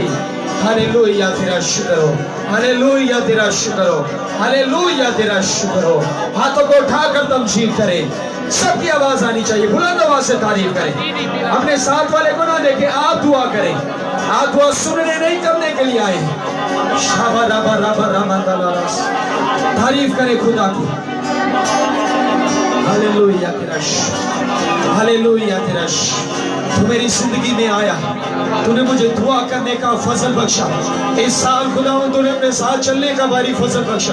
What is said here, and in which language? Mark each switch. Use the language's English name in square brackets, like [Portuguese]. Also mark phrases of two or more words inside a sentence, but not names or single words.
[Urdu] ہاللیلویہ، تیرا شکر ہو، ہاللیلویہ تیرا شکر ہو، ہاللیلویہ تیرا شکر ہو۔ ہاتھوں کو اٹھا کر تمجید کریں، سب کی آواز آنی چاہیے، بلند آواز سے تعریف کریں۔ اپنے ساتھ والے کو نہ دیکھیں، آپ دعا کریں، آپ دعا سننے نہیں کرنے کے لیے آئے۔ شابا رابا رابا رامندالا راس، تعریف کریں خدا کی۔ ہاللیلویہ تیرا شکر، ہاللیلویہ تیرا شکر۔ تو میری زندگی میں آیا، تو نے مجھے دعا کرنے کا فضل بخشا، اس سال خداوند تو نے اپنے ساتھ چلنے کا بھاری فضل بخشا۔